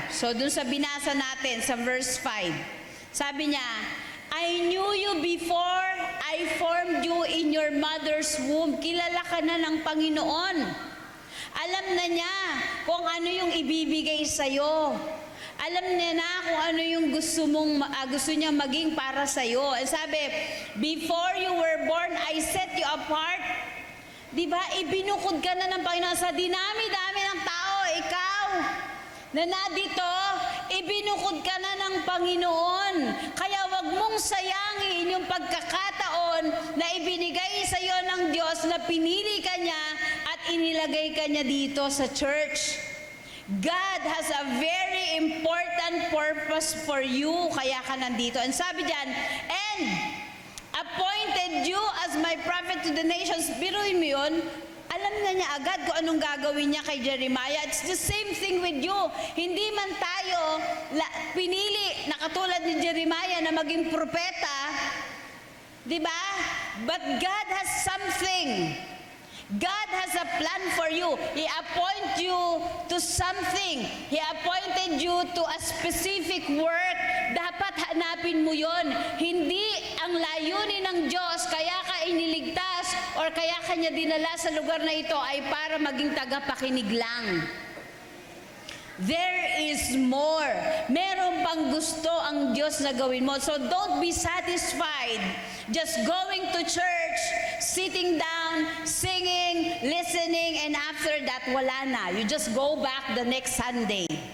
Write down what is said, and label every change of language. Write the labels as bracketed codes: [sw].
[en] So [tl] dun sa binasa natin sa verse 5, sabi niya, [en] I knew you before I formed you in your mother's womb. [tl] Kilala ka na ng Panginoon. Alam na niya kung ano yung ibibigay sa'yo. Alam niya na kung ano yung gusto niya maging para sa'yo. [en] And sabi, before you were born, I set you apart. [tl] Diba? Ibinukod ka na ng Panginoon sa dinami-dami ng tao. Ikaw, na nadito, ibinukod ka na ng Panginoon. Kaya wag mong sayangin yung pagkakataon na ibinigay sa iyo ng Diyos na pinili ka niya at inilagay ka niya dito sa church. [en] God has a very important purpose for you, [tl] kaya ka nandito. [en] And [tl] sabi diyan, [en] and appointed you as my prophet to the nations. [tl] Biruin mo yun, alam na niya agad kung anong gagawin niya kay Jeremiah. [en] It's the same thing with you. [tl] Hindi man tayo pinili na katulad ni Jeremiah na maging propeta, di ba? [en] But God has something. God has a plan for you. He appointed you to something. He appointed you to a specific work. [tl] Dapat hanapin mo yon. Hindi ang layunin ng Diyos, kaya ka iniligtas or kaya ka niya dinala sa lugar na ito ay para maging tagapakinig lang. [en] There is more. [tl] Meron pang gusto ang Diyos na gawin mo. [en] So don't be satisfied just going to church, sitting down, singing, listening, and after that, [tl] wala na. [en] You just go back the next Sunday.